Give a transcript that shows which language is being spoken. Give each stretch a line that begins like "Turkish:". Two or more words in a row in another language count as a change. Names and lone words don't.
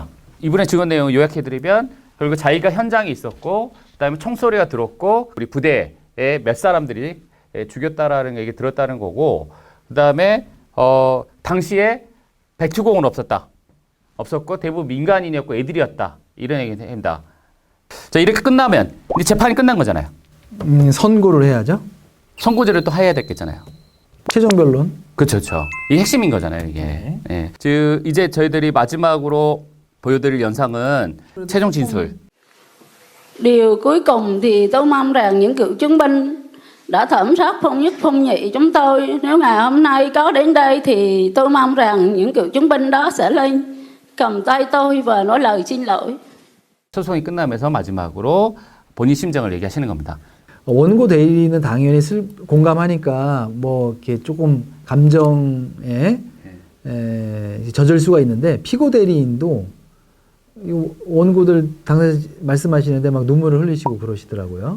Korean: 이분의 증언 내용을 요약해드리면 결국 자기가 현장에 있었고 그다음에 총소리가 들었고 우리 부대에 몇 사람들이 죽였다라는 얘기 들었다는 거고 그다음에 당시에 백투공은 없었고 대부분 민간인이었고 애들이었다 이런 얘기입니다. 자 이렇게 끝나면 이제 재판이 끝난 거잖아요. 선고를 해야죠. 선고제를 또 해야 됐겠잖아요. 최종 변론. 그렇죠. 이게 핵심인 거잖아요. 이게. 네. 예. 즉 이제 저희들이 마지막으로 보여드릴 영상은 최종 진술.
Vietnamese: Điều cuối cùng thì tôi mong rằng những cựu chiến binh đã thẩm sát phong nhất phong nhị chúng tôi. Nếu ngày hôm nay có đến đây thì tôi mong rằng những cựu chiến binh đó sẽ lên cầm tay tôi và nói lời xin lỗi.
Korean: 소송이 끝나면서 마지막으로 본인 심정을 얘기하시는 겁니다. 원고 대리인은 당연히 공감하니까 뭐 이렇게 조금 감정에 젖을 수가 있는데 피고 대리인도 이 원고들 당사자 말씀하시는데 막 눈물을 흘리시고 그러시더라고요.